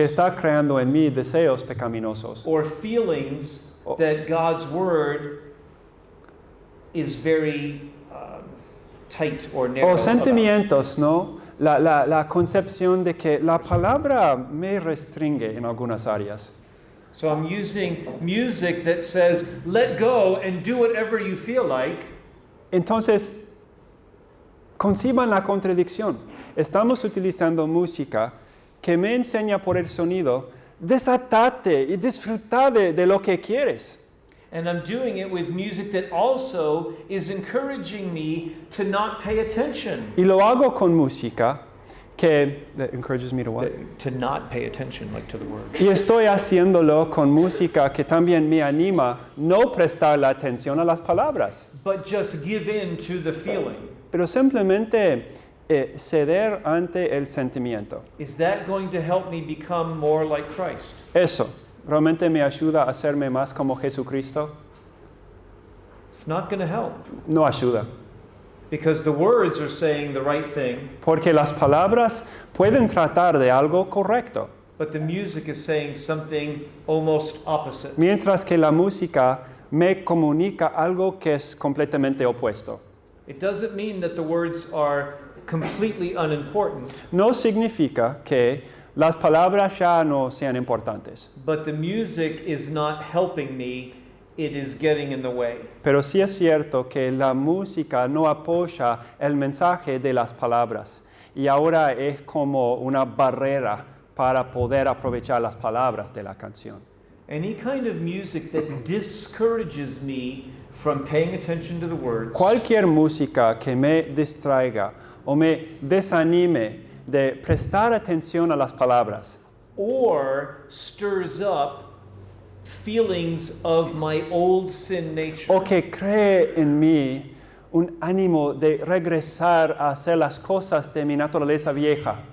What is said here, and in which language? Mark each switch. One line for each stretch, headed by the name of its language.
Spanish: que está creando en mí deseos pecaminosos
English: or feelings that God's word is very tight or narrow
Spanish: o
English: about?
Spanish: sentimientos, ¿no? La concepción de que la palabra me restringe en algunas áreas.
English: So I'm using music that says, let go and do whatever you feel like.
Spanish: Entonces, conciban la contradicción. Estamos utilizando música que me enseña por el sonido, desatate y disfruta de lo que quieres.
English: And I'm doing it with music that also is encouraging me to not pay attention.
Spanish: Y lo hago con música
English: that encourages me to what? To not pay attention, like to the word.
Spanish: Y estoy haciéndolo con música que también me anima no prestar la atención a las palabras,
English: But just give in to the feeling.
Spanish: pero simplemente ceder ante el sentimiento.
English: Is that going to help me become more like Christ?
Spanish: Eso realmente me ayuda a hacerme más como Jesucristo.
English: It's not going to help.
Spanish: No ayuda,
English: Because the words are saying the right thing,
Spanish: porque las palabras pueden tratar de algo correcto,
English: but the music is saying something almost opposite.
Spanish: mientras que la música me comunica algo que es completamente opuesto.
English: It doesn't mean that the words are completely unimportant,
Spanish: No significa que las palabras ya no sean importantes,
English: but the music is not helping me, it is getting in the way.
Spanish: pero sí es cierto que la música no apoya el mensaje de las palabras y ahora es como una barrera para poder aprovechar las palabras de la canción.
English: Any kind of music that discourages me from paying attention to the words
Spanish: Cualquier música que me distraiga o me desanime de prestar atención a las palabras
English: or stirs up feelings of my old sin nature
Spanish: o que cree en mí un ánimo de regresar a hacer las cosas de mi naturaleza vieja,